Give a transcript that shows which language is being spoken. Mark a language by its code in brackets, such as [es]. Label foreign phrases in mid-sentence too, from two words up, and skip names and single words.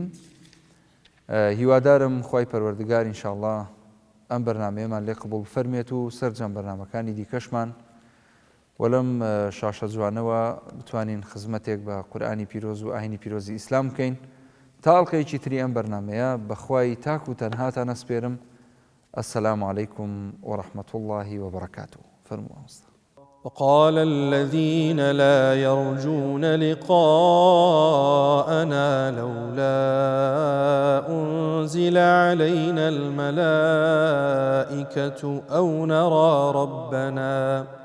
[ckb] هیوادارم خوای پەروەردگار ئینشاءڵڵا ئەم بەرنامەیەمان لێ قبوڵ بفەرمێت و سەرجەم بەرنامەکانی دیکەشمان وەلەم شاشە جوانەوە بتوانین خزمەتێک بە قورئانی پیرۆز و ئاینی پیرۆزی ئیسلام بکەین تا ئەڵقەیەکی تری ئەم بەرنامەیە بەخوای تاک و تەنهاتان ئەسپێرم. [ar] السلام عليكم ورحمة الله وبركاته. وقال الذين لا يرجون لقاءنا لولا أنزل علينا الملائكة أو نرى ربنا